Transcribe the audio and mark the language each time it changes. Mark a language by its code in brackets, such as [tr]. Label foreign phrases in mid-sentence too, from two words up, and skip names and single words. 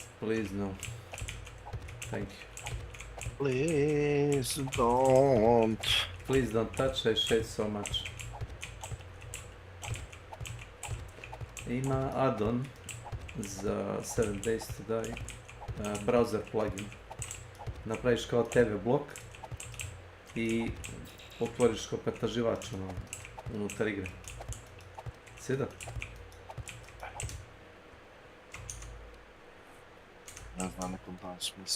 [en] Please no. Thank you. Please don't. Please don't touch, I shade so much. [sr] Ima add-on za 7 days to die, [en] browser plugin. [sr] Napraviš kao TV blok i otvoriš kao pretraživač unutar igre. Sjeda? Ne znam, nekom dajem smisla.